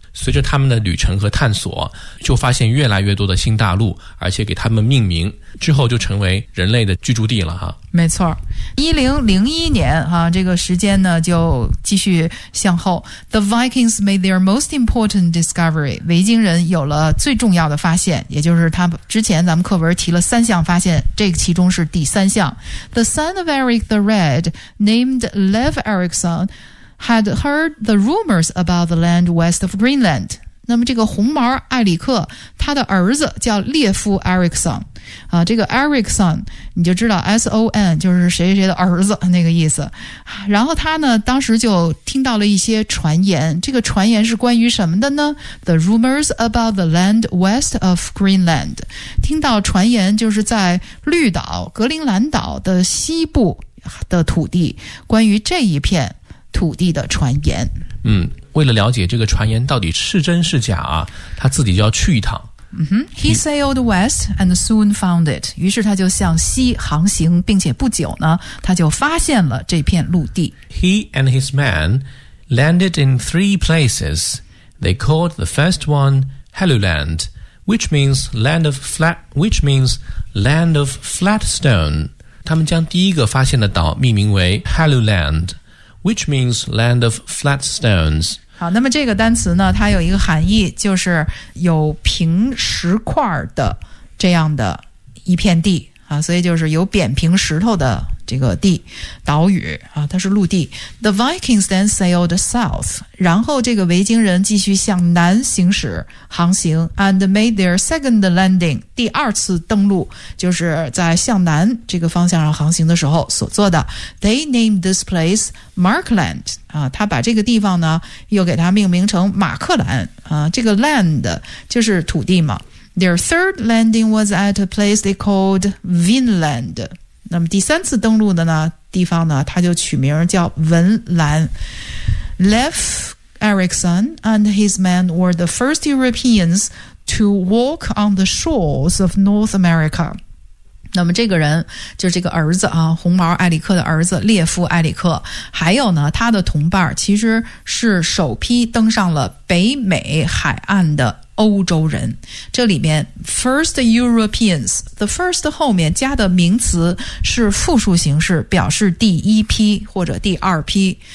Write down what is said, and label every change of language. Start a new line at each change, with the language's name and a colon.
Chinese: 随着他们的旅程和探索，就发现越来越多的新大陆，而且给他们命名，之后就成为人类的居住地了哈。没错，1001年啊，这个时间呢就继续向后。
English: The Vikings made their most important discovery。
Chinese: 维京人有了最重要的发现，也就是他们之前咱们课文提了三项发现，这个其中是第三项。
English: The son of Eric the Red, named Leif Erikson, had heard the rumors about the land west of Greenland。
Chinese: 那么这个红毛艾里克，他的儿子叫列夫·埃里克森，啊，这个埃里克森你就知道 S-O-N 就是谁谁的儿子那个意思。然后他呢当时就听到了一些传言，这个传言是关于什么的呢？
English: The rumors about the land west of Greenland。
Chinese: 听到传言就是在绿岛格陵兰岛的西部的土地，关于这一片土地的传言。嗯，为了了解这个传言到底是真是假啊，他自己就要去一趟。
English: He sailed west and soon found it.
Chinese: 于是他就向西航行，并且不久呢，他就发现了这片陆地。
English: He and his man landed in three places. They called the first one Helluland, which means land of flat stone.
Chinese: 他们将第一个发现的岛命名为 Helluland.
English: Which means land of flat stones.
Chinese: 好，那么这个单词呢，它有一个含义，就是有平石块的这样的一片地啊，所以就是有扁平石头的这个地，岛屿啊，它是陆地。
English: The Vikings then sailed south.
Chinese: 然后这个维京人继续向南行驶航行 ，
English: and made their second landing.
Chinese: 第二次登陆就是在向南这个方向上航行的时候所做的。
English: They named this place Markland.
Chinese: 啊，他把这个地方呢又给它命名成马克兰啊，这个 land 就是土地嘛。
English: Their third landing was at a place they called Vinland.
Chinese: 那么第三次登陆的呢地方呢，他就取名叫文兰。
English: Leif Erikson and his men were the first Europeans to walk on the shores of North America.
Chinese: 那么这个人就是这个儿子啊，红毛埃里克的儿子列夫埃里克，还有呢他的同伴，其实是首批登上了北美海岸的欧洲人。这里面
English: first Europeans，
Chinese: the first 后面加的名词是复数形式，表示第一批或者第二批。